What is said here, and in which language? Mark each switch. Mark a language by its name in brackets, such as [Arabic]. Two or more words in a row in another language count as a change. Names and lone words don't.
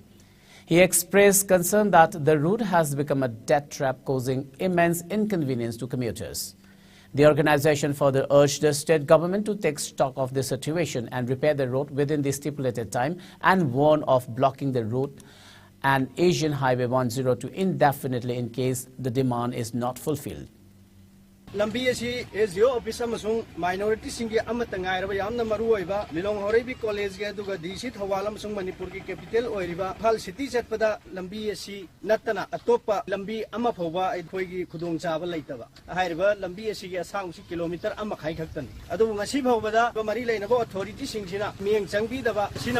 [English] He expressed concern that the route has become a death trap, causing immense inconvenience to commuters. The organization further urged the state government to take stock of the situation and repair the road within the stipulated time, and warned of blocking the route and Asian Highway 102 indefinitely in case the demand is not fulfilled. [Manipuri] Lambi asi [English] SDO office [Manipuri] amasung minority singi amata ngairaba yamna maruoiba Lilong Horeibi College ge aduga DC Thawal amasung Manipur ki capital oiriba Phal city chatpada lambi asi natana atopa lambi ama phoba aithoigi khudong chaba leitaba hairiba lambi asi ge asang si kilometer ama khai khaktan adu ngasi phobada mari leinaba authority singsina mieng changbi daba sina